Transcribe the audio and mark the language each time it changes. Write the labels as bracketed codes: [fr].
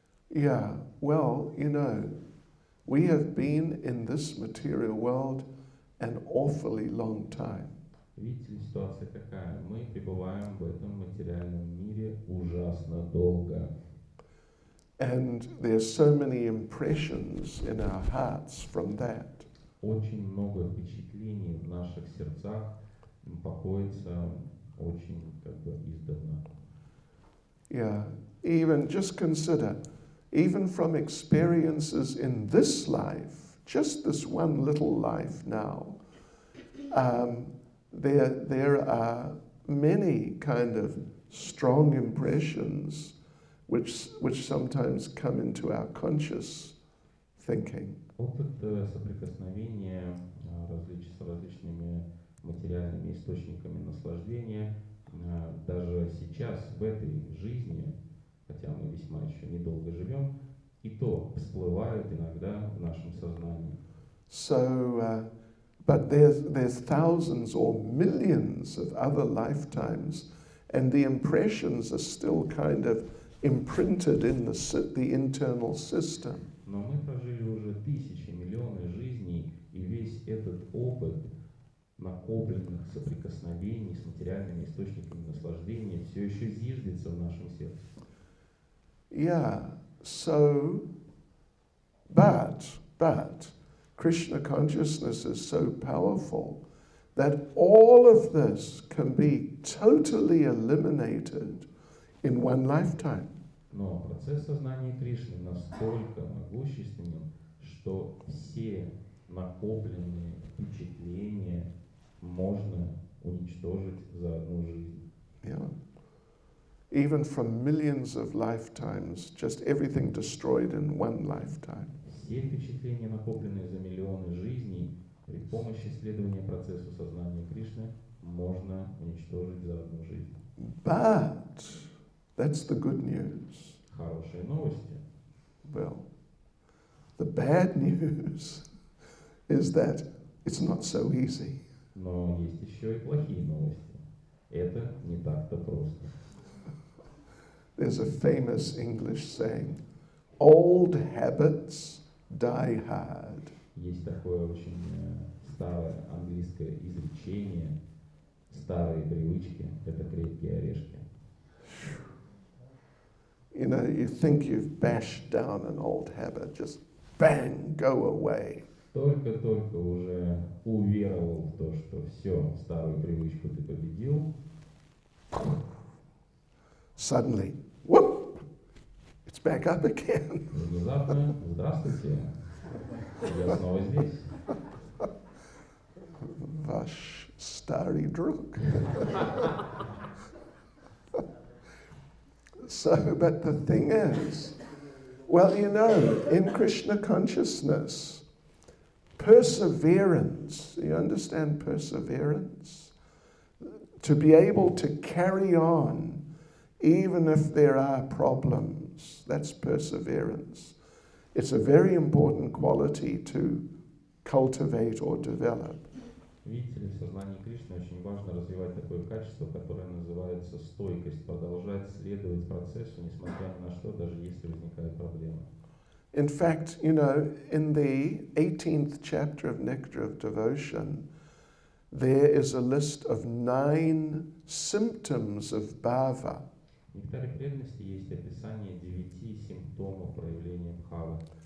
[en] Yeah, well, we have been in this material world an awfully long time. [ru] Видите ли, ситуация какая? Мы пребываем в этом материальном мире ужасно долго. [en] And there's so many impressions in our hearts from that. [ru] Очень много впечатлений в наших сердцах покоится очень издавна. [en] Yeah, even just consider, even from experiences in this life, just this one little life now, there are many kind of strong impressions which sometimes come into our conscious thinking. [ru] Опыт соприкосновения с различными материальными источниками наслаждения даже сейчас, в этой жизни, хотя мы весьма еще недолго живем, и то всплывают иногда в нашем сознании. [en] So, but there's thousands or millions of other lifetimes, and the impressions are still kind of imprinted in the internal system. [ru] Но мы прожили уже тысячи, миллионы жизней, и весь этот опыт накопленных соприкосновений с материальными источниками наслаждения все еще зиждется в нашем сердце. [en] Yeah, so, but Krishna consciousness is so powerful that all of this can be totally eliminated in one lifetime. [ru] Но процесс сознания Кришны настолько могущественен, что все накопленные впечатления можно уничтожить за одну жизнь. [en] Yeah. Even from millions of lifetimes, just everything destroyed in one lifetime. [ru] Все впечатления, накопленные за миллионы жизней, при помощи следования процессу сознания Кришны, можно уничтожить за одну жизнь. [en] But that's the good news. [ru] Хорошие новости. [en] Well, the bad news is that it's not so easy. [ru] Но есть еще и плохие новости. Это не так-то просто. [en] There's a famous English saying, old habits die hard. [ru] Есть такое очень старое английское изречение: старые привычки – это крепкие орешки. [en] you think you've bashed down an old habit, just bang, go away. [ru] Только-только уже уверовал в то, что все, старую привычку ты победил, [en] Suddenly, whoop, it's back up again. [ru] и внезапно, здравствуйте, я снова здесь. Vash starry druk. [en] So, but the thing is, well, in Krishna consciousness, perseverance, you understand perseverance? To be able to carry on even if there are problems, that's perseverance. It's a very important quality to cultivate or develop. [ru] Видите ли, в сознании Кришны очень важно развивать такое качество, которое называется стойкость, продолжать следовать процессу, несмотря ни на что, даже если возникают проблемы. [en] In fact, in the 18th chapter of Nectar of Devotion, there is a list of 9 symptoms of bhava. [ru] В нектаре преданности есть описание 9 симптомов проявления бхавы.